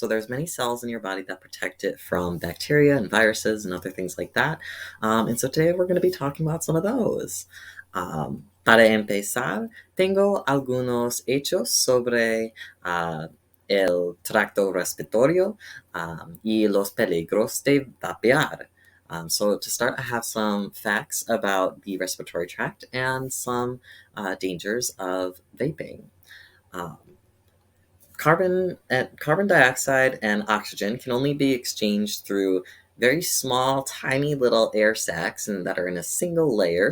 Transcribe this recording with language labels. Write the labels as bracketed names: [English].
[English] So there's many cells in your body that protect it from bacteria and viruses and other things like that. And so today we're going to be talking about some of those. [Spanish] Para empezar, tengo algunos hechos sobre el tracto respiratorio y los peligros de vapear. [English] So to start, I have some facts about the respiratory tract and some dangers of vaping. Um, carbon dioxide and oxygen can only be exchanged through very small, tiny little air sacs and that are in a single layer.